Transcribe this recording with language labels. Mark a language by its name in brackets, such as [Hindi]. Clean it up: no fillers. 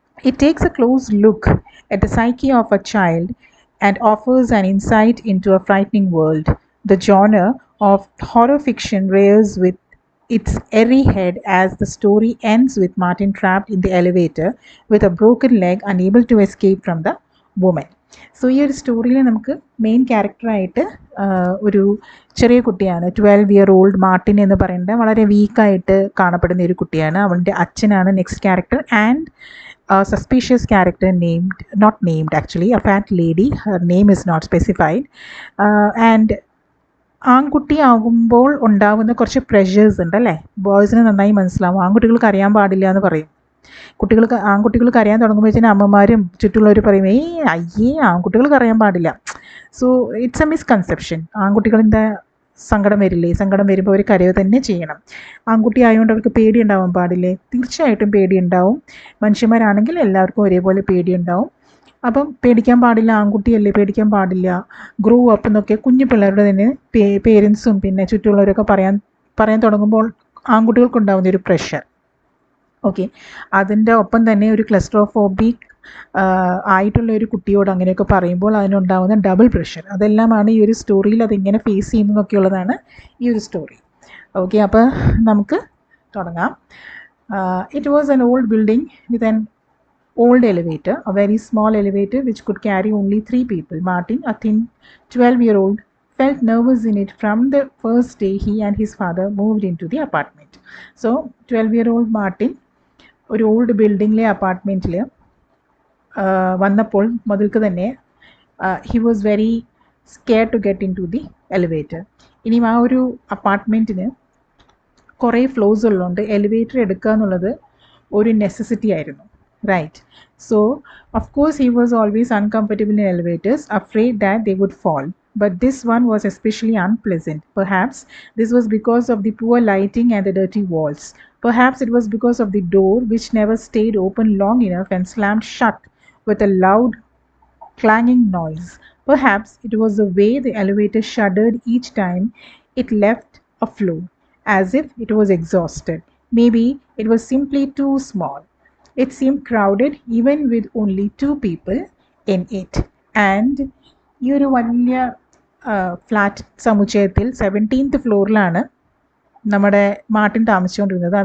[English] It takes a close look at the psyche of a child and offers an insight into a frightening world. The genre of horror fiction rears with its airy head as the story ends with Martin trapped in the elevator with a broken leg, unable to escape from the woman. [Malayalam] So ഈ ഒരു സ്റ്റോറിയിൽ നമുക്ക് main ക്യാരക്ടറായിട്ട് ഒരു ചെറിയ കുട്ടിയാണ്, 12-year-old Martin എന്ന് പറയുന്നത്. വളരെ വീക്കായിട്ട് കാണപ്പെടുന്ന ഒരു കുട്ടിയാണ്. അവളുടെ അച്ഛനാണ് next character. [English] And a suspicious character not named actually, a fat lady, her name is not specified. [Malayalam] And ആൺകുട്ടി ആകുമ്പോൾ ഉണ്ടാകുന്ന കുറച്ച് പ്രഷേഴ്സ് ഉണ്ട് അല്ലേ, ബോയ്സിന് നന്നായി മനസ്സിലാവും. ആൺകുട്ടികൾക്ക് അറിയാൻ പാടില്ല എന്ന് പറയും. ആൺകുട്ടികൾക്ക് അറിയാൻ തുടങ്ങുമ്പോഴത്തേനും അമ്മമാരും ചുറ്റുള്ളവർ പറയും, അയ്യേ ആൺകുട്ടികൾക്ക് അറിയാൻ പാടില്ല. [English] So it's a misconception. [Malayalam] ആൺകുട്ടികളെന്താ സങ്കടം വരില്ലേ? സങ്കടം വരുമ്പോൾ അവർ കരയുക തന്നെ ചെയ്യണം. ആൺകുട്ടി ആയതുകൊണ്ട് അവർക്ക് പേടി ഉണ്ടാവാൻ പാടില്ലേ? തീർച്ചയായിട്ടും പേടി ഉണ്ടാവും. മനുഷ്യന്മാരാണെങ്കിൽ എല്ലാവർക്കും ഒരേപോലെ പേടി ഉണ്ടാവും. അപ്പം പേടിക്കാൻ പാടില്ല, ആൺകുട്ടിയല്ലേ പേടിക്കാൻ പാടില്ല. [English] grow up [Malayalam] എന്നൊക്കെ കുഞ്ഞു പിള്ളേരുടെ തന്നെ പേരൻസും പിന്നെ ചുറ്റുള്ളവരൊക്കെ പറയാൻ തുടങ്ങുമ്പോൾ ആൺകുട്ടികൾക്കുണ്ടാവുന്ന ഒരു പ്രഷർ. ഓക്കെ, അതിൻ്റെ ഒപ്പം തന്നെ ഒരു ക്ലസ്ട്രോഫോബിക് ആയിട്ടുള്ള ഒരു കുട്ടിയോട് അങ്ങനെയൊക്കെ പറയുമ്പോൾ അതിനുണ്ടാകുന്ന ഡബിൾ പ്രഷർ, അതെല്ലാമാണ് ഈ ഒരു സ്റ്റോറിയിൽ അതിങ്ങനെ ഫേസ് ചെയ്യുന്നതൊക്കെയുള്ളതാണ് ഈ ഒരു സ്റ്റോറി. ഓക്കെ, അപ്പോൾ നമുക്ക് തുടങ്ങാം. [English] It was an old building with an old elevator, a very small elevator which could carry only 3 people. Martin, a thin 12-year-old, felt nervous in it from the first day he and his father moved into the apartment. So 12-year-old Martin [Malayalam] ഒരു old ബിൽഡിങ്ങിലെ അപ്പാർട്ട്മെൻറ്റിൽ വന്നപ്പോൾ മുതൽക്ക് തന്നെ [English] He was very scare to get into the elevator. [Malayalam] ഇനിയും ആ ഒരു അപ്പാർട്ട്മെൻറ്റിന് കുറേ floors ഉള്ളതുകൊണ്ട് elevator എടുക്കുക എന്നുള്ളത് ഒരു നെസസിറ്റി ആയിരുന്നു, right? [English] So of course he was always uncomfortable in elevators, afraid that they would fall. But this one was especially unpleasant. Perhaps this was because of the poor lighting and the dirty walls. Perhaps it was because of the door, which never stayed open long enough and slammed shut with a loud clanging noise. Perhaps it was the way the elevator shuddered each time it left a floor, as if it was exhausted. Maybe it was simply too small. It seemed crowded even with only 2 people in it. [Malayalam] And ഈ ഒരു വലിയ flat സമുച്ചയത്തിൽ 17th ഫ്ലോറിലാണ് നമ്മുടെ Martin താമസിച്ചുകൊണ്ടിരുന്നത്.